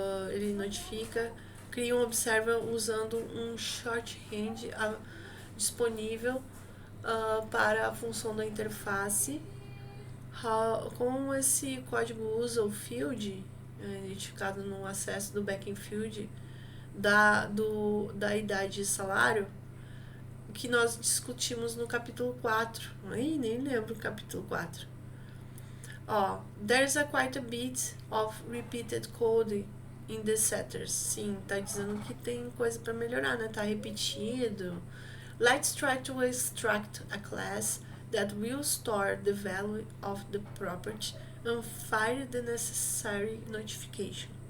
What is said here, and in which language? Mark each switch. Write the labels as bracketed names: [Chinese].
[Portuguese] Ele notifica, cria um observer usando um shorthand disponível para a função da interface. Como esse código usa o field, identificado no acesso do backing field da idade e salário, que nós discutimos no capítulo 4. Ai, nem lembro o capítulo 4. [English] There's quite a bit of repeated code in the setters. [Portuguese] Sim, tá dizendo que tem coisa para melhorar, né? Tá repetido. [English] Let's try to extract a class that will store the value of the property and fire the necessary notification.